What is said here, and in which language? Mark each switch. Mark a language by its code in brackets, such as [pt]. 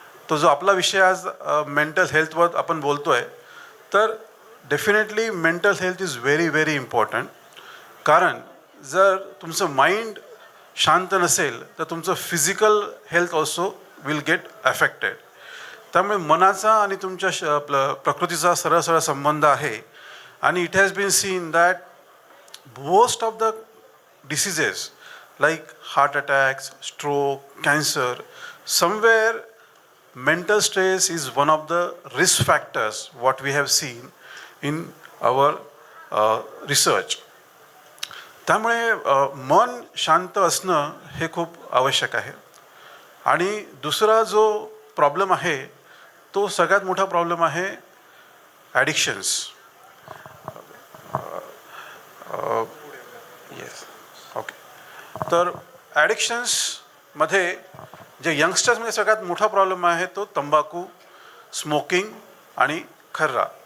[mr] तो जो आपला विषय आज मेंटल हेल्थवर आपण बोलतो आहे, तर [en] Definitely mental health is very very important. [mr] कारण जर तुमचं माइंड शांत नसेल तर तुमचं [en] Physical health also will get affected. [mr] त्यामुळे मनाचा आणि तुमच्या प्रकृतीचा सरळ सरळ संबंध आहे. आणि [en] It has been seen that most of the diseases like heart attacks, stroke, cancer, somewhere mental stress is one of the risk factors what we have seen in our research. [mr] त्यामुळे मन शांत असणं हे खूप आवश्यक आहे. आणि दुसरा जो प्रॉब्लेम आहे तो सगळ्यात मोठा प्रॉब्लेम आहे ॲडिक्शन्स. [en] Yes, okay. [mr] तर ॲडिक्शन्समध्ये जे यंगस्टर्समध्ये सगळ्यात मोठा प्रॉब्लेम आहे तो तंबाखू, स्मोकिंग आणि खर्रा.